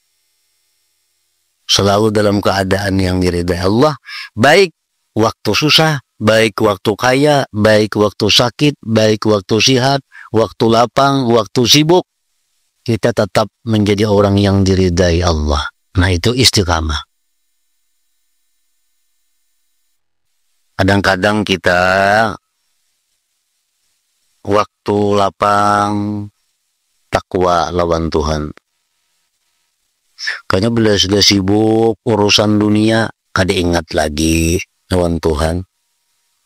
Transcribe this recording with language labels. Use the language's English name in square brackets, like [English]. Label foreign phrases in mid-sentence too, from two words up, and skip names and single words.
[Indonesian] Selalu dalam keadaan yang diridai Allah. Baik waktu susah, baik waktu kaya, baik waktu sakit, baik waktu sehat, waktu lapang, waktu sibuk, kita tetap menjadi orang yang diridai Allah. Nah itu istiqamah. Kadang-kadang kita waktu lapang takwa lawan Tuhan. Kayaknya bila sudah sibuk urusan dunia, kada ingat lagi lawan Tuhan.